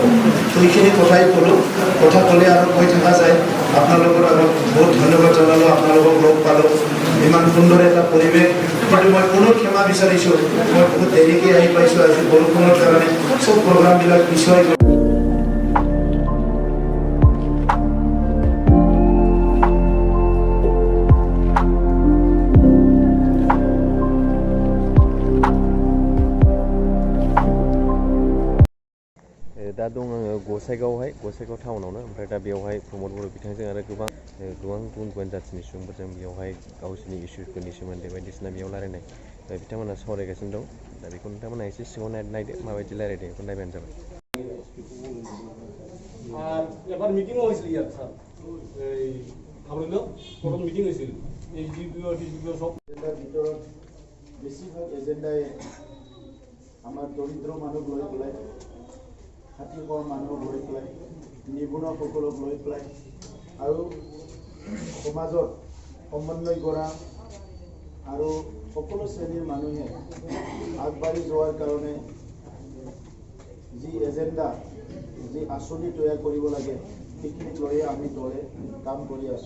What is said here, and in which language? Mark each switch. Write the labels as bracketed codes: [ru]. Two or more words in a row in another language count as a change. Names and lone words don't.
[as] তো এইখিনি কথাই ক'লোঁ, কথা ক'লে আৰু কৈ থকা যায়। আপোনালোকৰ আগত বহুত ধন্যবাদ জনালোঁ, আপোনালোকক লগ পালোঁ, ইমান সুন্দৰ এটা পৰিৱেশ। কিন্তু মই পুনৰ ক্ষমা বিচাৰিছোঁ, মই বহুত দেৰিকৈ আহি পাইছোঁ আজি বৰষুণৰ কাৰণে, চব প্ৰগ্ৰামবিলাক পিছুৱাই গ'ল। [brx] दा दं आङो गसाइगाव टाउनावनो। ओमफ्राय दा बेवहाय प्रमद बर' बिथांजों आरो गोबां गुबुन जाथिनि सुबुंफोरजों बेवहाय गावसोरनि इसुफोरनि सोमोन्दै बायदिसिना बेयाव रायलायनाय बिथांमोना सावरायगासिनो दं। दा बेखौ नोंथांमोना एसे सिङाव नायदो माबायदि रायलायदों, बेखौ नायबानो जाबाय। [bn] আর এবার মিটিংও হয়েছিল ইয়ার স্যার, এই খাবড়িল প্রথম মিটিং হয়েছিল, এই জিপিও টিপিও সব [as] ভিতৰত বেছিভাগ এজেণ্ডাই আমাৰ দৰিদ্ৰ মানুহ লৈ পেলাই, খাতি খোৱা মানুহক লৈ পেলাই, নিবনুৱাসকলক লৈ পেলাই আৰু সমাজত সমন্বয় কৰা আৰু সকলো শ্ৰেণীৰ মানুহে আগবাঢ়ি যোৱাৰ কাৰণে যি এজেণ্ডা, যি আঁচনি তৈয়াৰ কৰিব লাগে, সেইখিনিক লৈয়ে আমি দলে কাম কৰি আছোঁ।